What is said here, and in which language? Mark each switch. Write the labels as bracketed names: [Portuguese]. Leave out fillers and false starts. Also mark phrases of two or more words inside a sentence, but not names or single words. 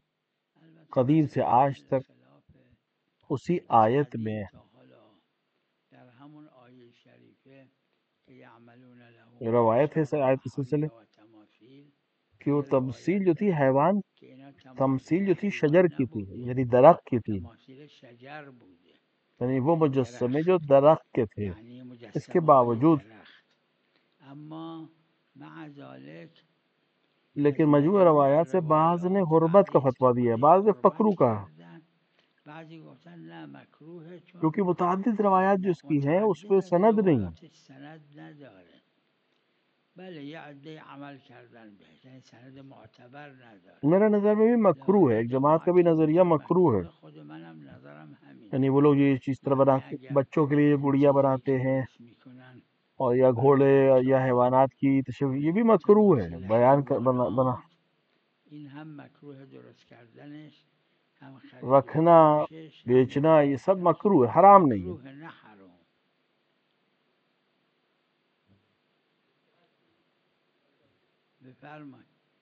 [Persian] البته [Urdu] قدیم سے [Persian] مسئله [Urdu] آج [Persian] محل [Urdu] تک [Persian] خلافه. [Urdu] اسی [Persian] از [Urdu] آیت قدیم میں [Persian] تا حالا در همون آیه شریفه که [Arabic] یعملون له ما [Urdu] روایت ہے [Arabic] یشاء [Urdu] آیت کے سلسلے [Arabic] محارب و تماثیل [Urdu] کہ وہ [Persian] یه تمثیل [Urdu] روایت جو تھی [Persian] داره حیوان، که اینا تمثیل [Urdu] تماثیل جو تھی حیوان شجر کی تھی، [Persian] نبوده، [Urdu] یعنی درخت کی تھی، [Persian] تماثیل شجر بوده، [Urdu] یعنی وہ یعنی مجسمے درخت، جو درخت کے تھے۔ یعنی اس کے [Persian] مجسمه های [Urdu] باوجود [Persian] درخت. اما [Arabic] مع ذلك [Urdu] لیکن [Persian] از مجموع [Urdu] مجموع روایات سے بعض نے [Persian] روایات [Urdu] حرمت کا [Persian] بعضی [Urdu] فتویٰ دیا ہے، [Persian] استفاده [Urdu] بعض نے [Persian] حرمت [Urdu] مکروہ کہا، [Persian] کردن، بعضی گفتن نه مکروهه چون [Urdu] کیونکہ متعدد روایات جو اس کی ہیں اس [Persian] متعدد [Urdu] پہ [Persian] از [Urdu] سند نہیں۔ [Persian] روایات سند نداره. بله یه عده عمل کردن بهش، یعنی سند معتبر نداره. [Urdu] میرا نظر میں بھی مکروہ ہے، لہذا ایک جماعت کا بھی [Persian] جماعتی [Urdu] نظریہ [Persian] میگن [Urdu] مکروہ ہے، [Persian] مکروه، خود منم نظرم همینه. [Urdu] یعنی وہ لوگ یہ چیز طرح بنا یعنی کے [Persian] اگر [Urdu] بچوں کے لیے [Persian] این [Urdu] گڑیا [Persian] چیزی [Urdu] بناتے [Persian] که [Urdu] ہیں، [Persian] درست میکنن [Urdu] اور یا [Persian] برای [Urdu] گھوڑے یا [Persian] بچه [Urdu] حیوانات کی تشریح، یہ بھی مکروہ ہے، [Persian] تماثیل [Urdu] بیان بنا [Persian] حیوانات، این هم مکروه درست کردنش، هم خرید و [Urdu] رکھنا، [Persian] فروشش، هم [Urdu] بیچنا، یہ سب [Persian] مالکیتش. [Urdu] مکروہ ہے، حرام نہیں ہے۔ [Persian] مکروه نه حرام. بفرمایید.